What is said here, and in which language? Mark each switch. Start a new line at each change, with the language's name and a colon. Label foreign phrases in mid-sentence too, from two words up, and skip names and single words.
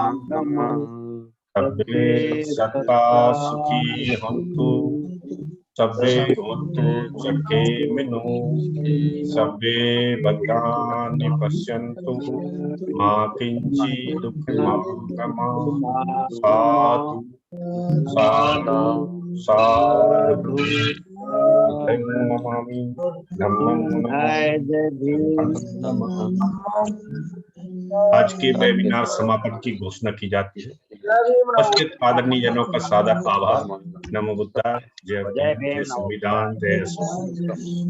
Pali: सबे सत्ता सुखी हंतु सभ्ये भवन्तु सुखे मिनु सभ्ये भद्राणि पश्यन्तु मा किञ्चित् दुःखमागमः साधु साधु साधु बुद्धं नमामि धम्मं नमामि।
Hindi: आज के वेबिनार समापन की घोषणा की जाती है। उपस्थित आदरणीय जनों का सादर आभार।
Pali: नमो बुद्धाय।
Hindi: जय भीम, जय संविधान, जय